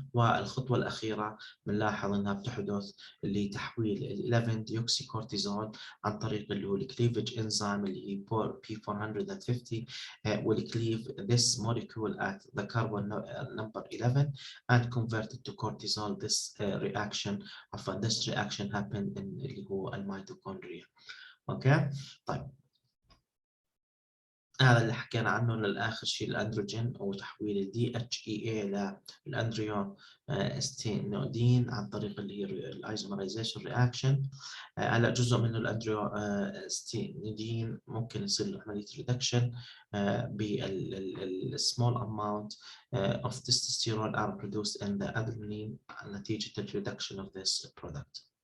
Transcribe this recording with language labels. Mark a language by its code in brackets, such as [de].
[ar] والخطوه الاخيره بنلاحظ انها بتحدث اللي تحويل ال 11 ديوكسيكورتيزون عن طريق اللي هو الكليفج انزيم اللي هي P450 [en] will cleave this molecule at the carbon number 11 and convert it to cortisol. This reaction this reaction happen in اللي هو الميتوكوندريا. [ar] اوكي طيب هذا اللي حكينا عنه للآخر شيء الأندروجين أو تحويل ال DHEA للأندريو ستينودين عن طريق اللي هي الايزومرايزيشن رياكشن. هلا جزء منه الأندريو ستينودين ممكن يصير له عملية ريدكشن بالسمول [en] amount of testosterone are produced in the adenine [ar] نتيجة الريدكشن of this product.